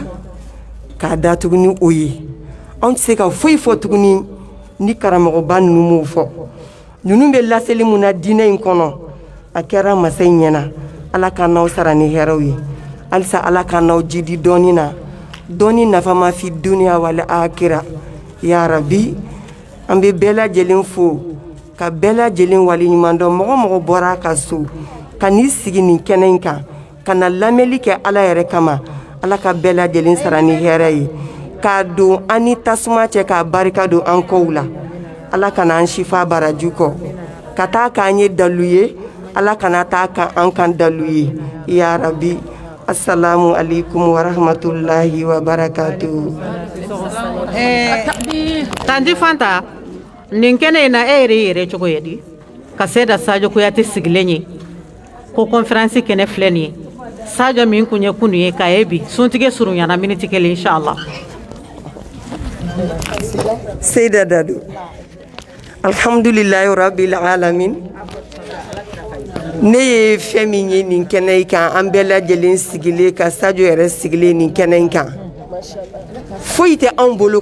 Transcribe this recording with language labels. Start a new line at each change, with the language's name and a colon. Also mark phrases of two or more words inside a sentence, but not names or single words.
Bambara: k'a datugu ni o ye anw tɛ se ka foyi fɔ tuguni ni karamɔgɔba ninnu m'o fɔ ninnu bɛ laseli mun na diinɛ in kɔnɔ a kɛra masa in ɲɛna ala k'an n'aw sara ni hɛrɛw ye halisa ala k'an n'aw jidi dɔɔni na dɔɔni nafama
Arabic: في الدنيا والآخرة يا ربي
Bambara: an bɛ bɛɛ lajɛlen fo ka bɛɛ lajɛlen waleɲuman dɔn mɔgɔ mɔgɔ bɔra a ka so ka n'i sigi nin kɛnɛ in kan ka na lamɛnli kɛ ala yɛrɛ kama ala ka bɛɛ lajɛlen sara ni hɛrɛ ye k'a don an ni tasuma cɛ k'a barika don an kɔw la ala kana an sifa baraju kɔ ka taa k'an ye dalu ye ala kana taa k'an kan dalu ye
Arabic: يا ربي السلام عليكم ورحمة الله وبركاته.
Bambara: Tanti Fanta nin kɛnɛ in na e yɛrɛ cogo ye di ka se da Sadio Kuyate sigilen ye ko conférence kɛnɛ filɛ nin ye Sadio min kun ye kunu ye k'a ye bi suntigi surunyana miniti kelen inshallah. Seyda Dadu
Arabic: الحمد لله رب العالمين
Bambara: ne ye fɛn min ye nin kɛnɛ in kan an bɛɛ lajɛlen sigilen ka Sadio yɛrɛ sigilen nin kɛnɛ in kan foyi tɛ anw bolo